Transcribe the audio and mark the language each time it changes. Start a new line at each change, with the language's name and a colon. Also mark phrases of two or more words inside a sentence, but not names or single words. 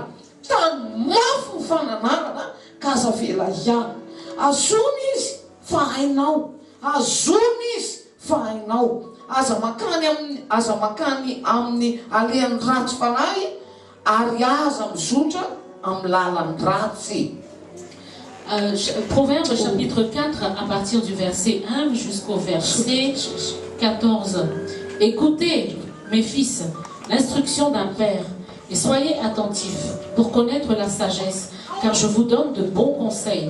Malagasy: Tany mafy ny fananarana ka aza vela hiala. Azony izy fa hainao. Azony izy fa hainao. Aza makany amin'ny alehan'ny ratsy fanahy, ary aza mizotra amin'ny lalan'ny ratsy.
French: Proverbe chapitre 4 à partir du verset 1 jusqu'au verset 14. Écoutez, mes fils, l'instruction d'un père, et soyez attentifs pour connaître la sagesse, car je vous donne de bons conseils.